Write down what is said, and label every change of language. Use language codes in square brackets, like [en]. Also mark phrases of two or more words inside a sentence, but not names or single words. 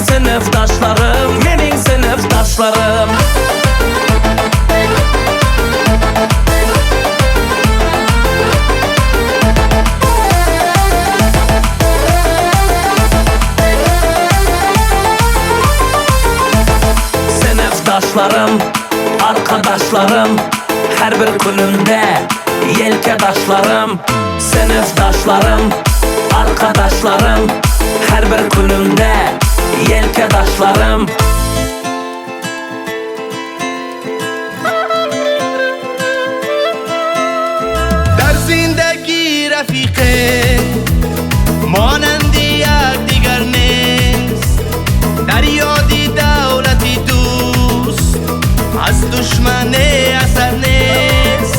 [uz] Sinfdoshlarım, mening sinfdoshlarım. Sinfdoshlarım, arkadaşlarım, her bir kunimda yelkadaşlarım. Sinfdoshlarım, arkadaşlarım, her bir kunimda yelkadaşlarım. [fa] در زندگی رفیقه مانند یکدیگر نیست، در یادی دولتی دوست از دشمن اثر نیست.